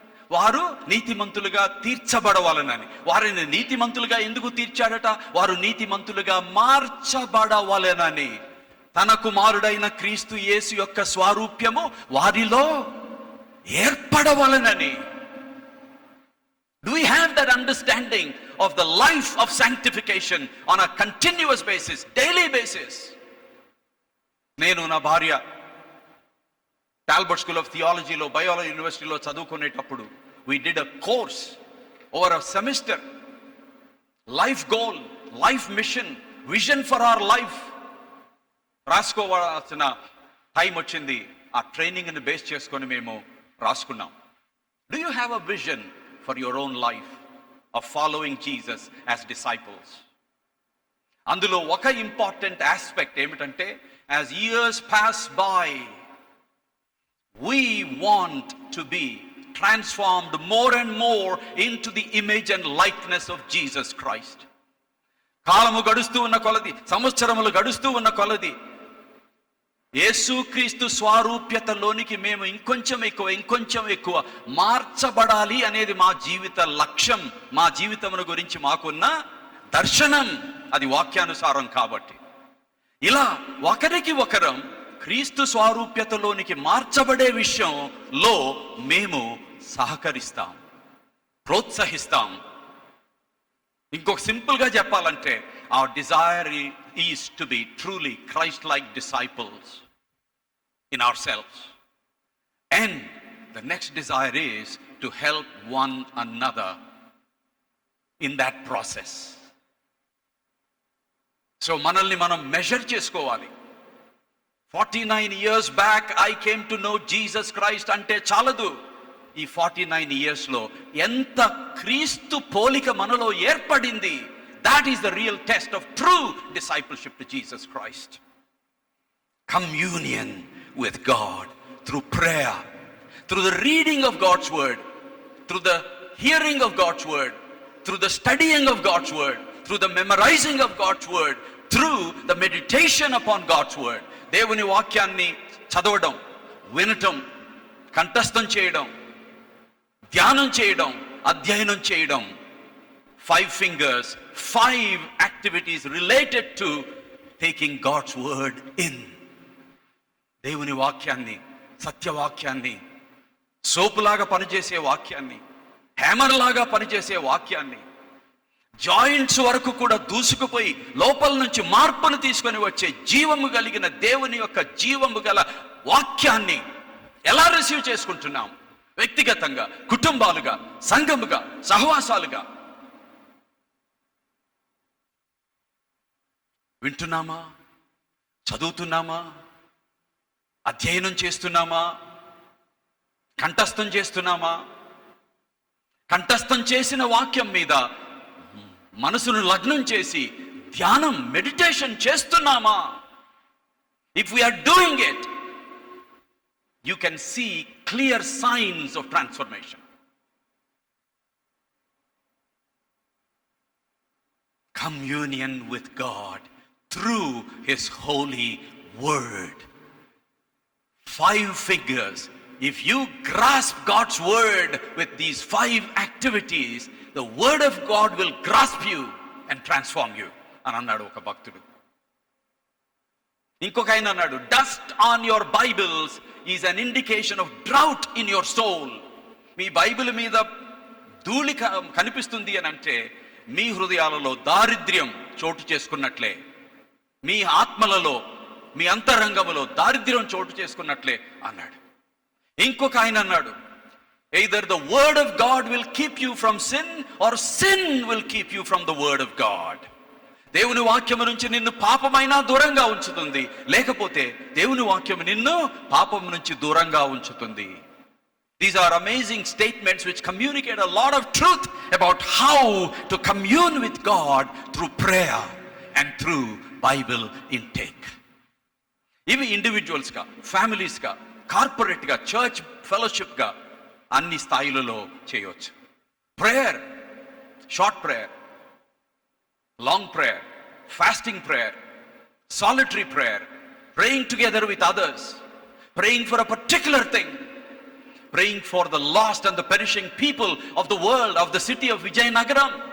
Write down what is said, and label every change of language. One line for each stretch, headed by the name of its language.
Telugu: వారు నీతిమంతులుగా తీర్చబడవాలనని. వారిని నీతిమంతులుగా ఎందుకు తీర్చాడట? వారు నీతిమంతులుగా మార్చబడవాలనని. తన కుమారుడైన క్రీస్తు యేసు యొక్క స్వారూప్యము వారిలో ఏర్పడవలనని.
English: Do we have that understanding of the life of sanctification on a continuous basis, daily basis?
Telugu: నేను నా భార్య టాల్బర్ట్ స్కూల్ ఆఫ్ థియాలజీలో బయోలాజీ యూనివర్సిటీలో చదువుకునేటప్పుడు
English: we did a course over a semester, life goal, life mission, vision for our life
Telugu: రాసుకోవాల్సిన time వచ్చింది. ఆ ట్రైనింగ్ని base చేసుకొని మేము రాసుకున్నాం.
English: Do you have a vision for your own life of following Jesus as disciples?
Telugu: అందులో ఒక important aspect ఏమిటంటే,
English: as years pass by, we want to be transformed more and more into the image and likeness of Jesus Christ.
Telugu: కాలము గడుస్తూ ఉన్న కొలది, సంవత్సరములు గడుస్తూ ఉన్న కొలది యేసుక్రీస్తు స్వారూప్యతలోనికి మేము ఇంకొంచెం ఎక్కువ మార్చబడాలి అనేది మా జీవిత లక్ష్యం. మా జీవితమును గురించి మాకున్న దర్శనం అది వాక్యానుసారం. కాబట్టి ఇలా ఒకరికి ఒకరం క్రీస్తు స్వారూప్యతలోనికి మార్చబడే విషయంలో మేము సహకరిస్తాం, ప్రోత్సహిస్తాం. ఇంకొక సింపుల్ గా చెప్పాలంటే,
English: our desire is to be truly Christ-like disciples in ourselves, and the next desire is to help one another in that process.
Telugu: So మనల్ని మనం మెజర్ చేసుకోవాలి.
English: 49 years back I came to know Jesus Christ
Telugu: అంటే చాలదు. ఈ 49 years లో ఎంత క్రీస్తు పోలిక మనలో ఏర్పడింది.
English: That is the real test of true discipleship to Jesus Christ. Communion with God through prayer, through the reading of God's word, through the hearing of God's word, through the studying of God's word, through the memorizing of God's word, through the meditation upon God's word.
Telugu: దేవుని వాక్యాన్ని చదవడం, వినటం, కంఠస్థం చేయడం, ధ్యానం చేయడం, అధ్యయనం చేయడం.
English: 5 fingers, 5 activities related to taking God's word in.
Telugu: దేవుని వాక్యాన్ని, సత్యవాక్యాన్ని, సోపులాగా పనిచేసే వాక్యాన్ని, హ్యామర్ లాగా పనిచేసే వాక్యాన్ని, జాయింట్స్ వరకు కూడా దూసుకుపోయి లోపల నుంచి మార్పును తీసుకొని వచ్చే జీవము కలిగిన దేవుని యొక్క జీవము గల వాక్యాన్ని ఎలా రిసీవ్ చేసుకుంటున్నాం? వ్యక్తిగతంగా, కుటుంబాలుగా, సంఘముగా, సహవాసాలుగా వింటున్నామా? చదువుతున్నామా? అధ్యయనం చేస్తున్నామా? కంఠస్థం చేస్తున్నామా? కంఠస్థం చేసిన వాక్యం మీద మనసును లగ్నం చేసి ధ్యానం, మెడిటేషన్ చేస్తున్నామా?
English: If we are doing it, you can see clear signs of transformation. Communion with God through His holy word. 5 figures. If you grasp God's word with these 5 activities, the word of God will grasp you and transform you.
Telugu: అని అన్నాడు ఒక భక్తుడు. ఇంకొక ఆయన అన్నాడు,
English: dust on your Bibles is an indication of drought in your soul.
Telugu: మీ Bible మీద ధూళి కనిపిస్తుంది అని అంటే మీ హృదయాలలో దారిద్ర్యం చోటు చేసుకున్నట్లే, మీ ఆత్మలలో, మీ అంతరంగములో దారిద్ర్యం చోటు చేసుకున్నట్లే అన్నాడు. ఇంకొక ఆయన అన్నాడు,
English: either the word of God will keep you from sin or sin will keep you from the word of God.
Telugu: దేవుని వాక్యము నుంచి నిన్ను పాపమైనా దూరంగా ఉంచుతుంది, లేకపోతే దేవుని వాక్యము నిన్ను పాపం నుంచి దూరంగా ఉంచుతుంది.
English: These are amazing statements which communicate a lot of truth about how to commune with God through prayer and through Bible intake.
Telugu: ఇవి ఇండివిజువల్స్గా, ఫ్యామిలీస్గా, కార్పొరేట్గా, చర్చ్ ఫెలోషిప్గా అన్ని స్థాయిలలో చేయవచ్చు.
English: Prayer, short prayer, long prayer, fasting prayer, solitary prayer, praying together with others, praying for a particular thing, praying for the lost and the perishing people of the world, of the city of Vijayanagaram.